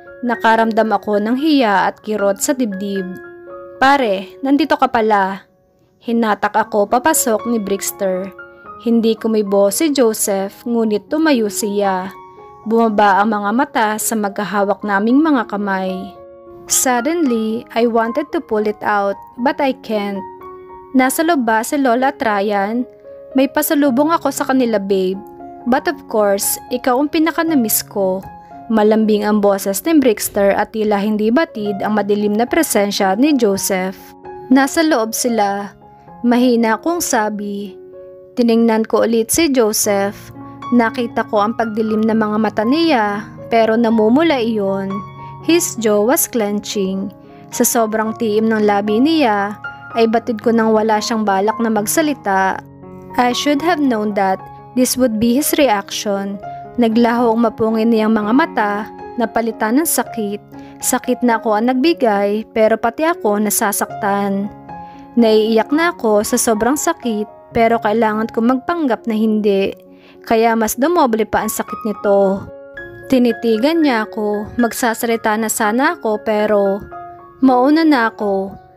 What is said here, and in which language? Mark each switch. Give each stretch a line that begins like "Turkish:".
Filipino: Nakaramdam ako ng hiya at kirot sa dibdib. Pare, nandito ka pala. Hinatak ako papasok ni Brixter. Hindi kumibo si Joseph ngunit tumayo siya. Bumaba ang mga mata sa magkahawak naming mga kamay.
English: Suddenly, I wanted to pull it out but I can't.
Filipino: Nasa loob ba si Lola at Ryan? May pasalubong ako sa kanila, babe.
English: But of course,
Filipino: ikaw ang pinaka-na-miss ko. Malambing ang boses ni Brixter at tila hindi batid ang madilim na presensya ni Joseph. Nasa loob sila. Mahina kong sabi. Tiningnan ko ulit si Joseph. Nakita ko ang pagdilim ng mga mata niya, pero namumula iyon.
English: His jaw was clenching.
Filipino: Sa sobrang tiim ng labi niya, ay batid ko nang wala siyang balak na magsalita.
English: I should have known that this would be his reaction.
Filipino: Naglaho ang mapungin niyang mga mata, napalitan ng sakit. Sakit na ako ang nagbigay, pero pati ako nasasaktan. Naiiyak na ako sa sobrang sakit, pero kailangan ko magpanggap na hindi. Kaya mas dumoble pa ang sakit nito. Tinitigan niya ako, magsasalita na sana ako pero mauna na ako.